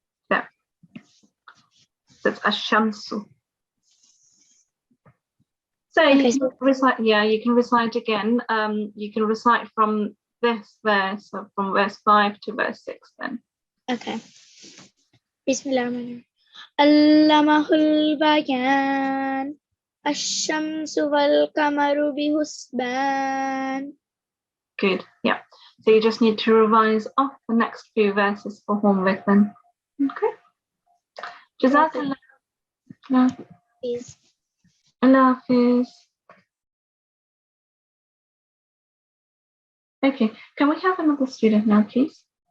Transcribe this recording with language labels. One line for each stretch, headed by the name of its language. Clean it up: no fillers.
English: Yeah. That's Ash-Shamsu. So Okay, you can recite, yeah, you can recite again. You can recite from this verse, so from verse 5 to verse 6 then. Okay. Bismillahirrahmanirrahim.
Arabic: علمه البيان الشمس والقمر بحسبان.
English: Good, yeah. So you just need to revise off the next few verses for homework then. Okay. Jazakallah. Please. Allah Hafiz. Okay, can we have another student now, please?